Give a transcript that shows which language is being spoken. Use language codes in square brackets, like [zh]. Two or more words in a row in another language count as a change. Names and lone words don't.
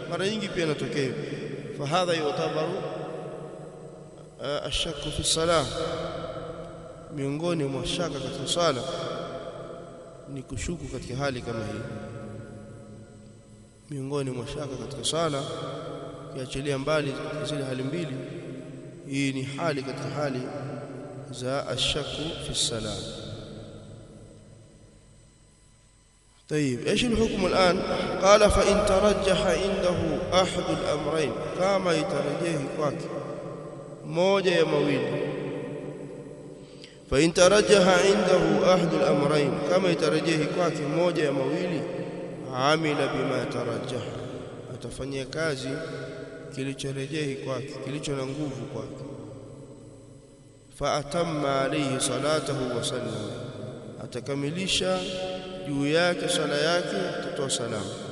[sw] Mara nyingi pia inatokea. [ar] فهذا يعتبر الشك في الصلاة, [sw] miongoni mwa shaka katika swala ni kushuku katika hali kama hii. Miongoni mwa shaka katika swala, kiachilia mbali zile hali mbili, hii ni hali katika hali za [ar] الشك في الصلاة. طيب ايش الحكم الان؟ قال فان ترجح عنده احد الامرين, [sw] kama itarejea kwake moja ya mawili. [ar] فان ترجح عنده احد الامرين, [sw] kama itarejea kwake moja ya mawili, [ar] عمل بما ترجح, [sw] atafanyia kazi kilichorejea kwake, kilicho na nguvu kwake. [ar] فأتم عليه صلاته وسلم, [sw] atakamilisha juu yake swala yake, atatoa salamu.